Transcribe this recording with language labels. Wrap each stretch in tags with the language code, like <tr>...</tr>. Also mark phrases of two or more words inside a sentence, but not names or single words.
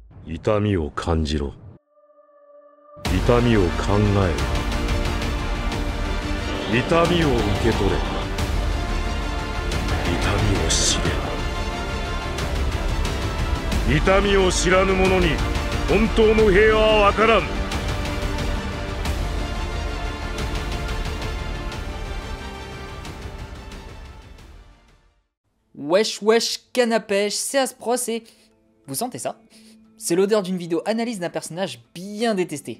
<ja>痛みを感じろ。痛みを考えろ。痛みを受け取れ。痛みを知れ。痛みを知らぬ者に本当の平和はわからん。</ja> <fr>Wesh wesh canne à pêche, c'est Aspros et... Vous sentez ça? C'est l'odeur d'une vidéo analyse d'un personnage bien détesté.</fr>